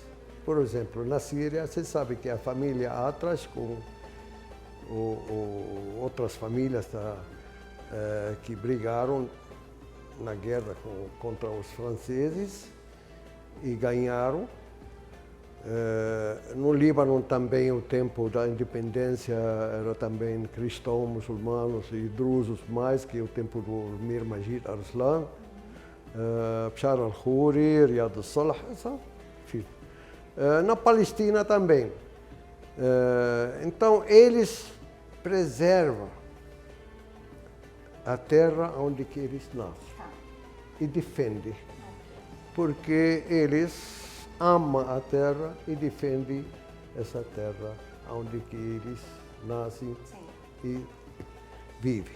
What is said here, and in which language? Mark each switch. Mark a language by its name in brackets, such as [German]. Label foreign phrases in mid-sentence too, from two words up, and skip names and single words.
[Portuguese] Por exemplo, na Síria, você sabe que a família Atras, com outras famílias que brigaram na guerra contra os franceses e ganharam. No Líbano também, o tempo da independência era também cristão, muçulmanos e drusos, mais que o tempo do Mir Majid Arslan, Bashar al-Khoury, Riyad al-Salah, enfim. Na Palestina também. Então, eles preservam a terra onde que eles nascem e defendem, porque eles amam a terra e defendem essa terra onde que eles nascem e vivem.